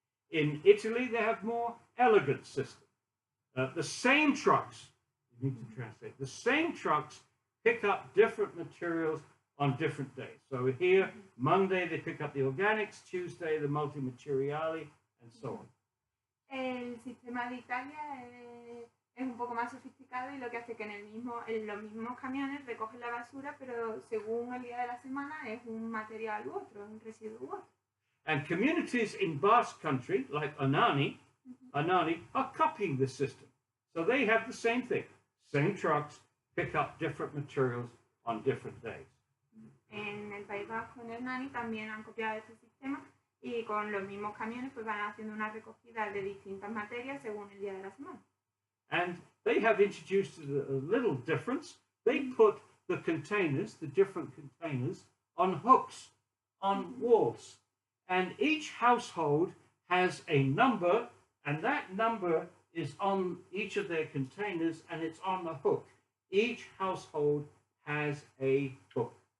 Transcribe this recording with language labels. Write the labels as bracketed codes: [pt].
[en] In Italy, they have more elegant system. The same trucks, you need to translate, the same trucks pick up different materials on different days. So here, Monday, they pick up the organics, Tuesday, the multimateriali, and so on. [es] El sistema de Italia es un poco más sofisticado y lo que hace que en los mismos camiones recogen la basura, pero según el día de la semana es un material u otro, un residuo u otro. [en] And communities in Basque country, like Anani, are copying this system. So they have the same thing. Same trucks pick up different materials on different days. [es] En el País Vasco, en Hernani, también han copiado este sistema y con los mismos camiones pues van haciendo una recogida de distintas materias según el día de la semana. [en] And they have introduced a little difference. They put the containers, the different containers, on hooks, on walls. And each household has a number, and that number is on each of their containers, and it's on the hook. Each household has a hook.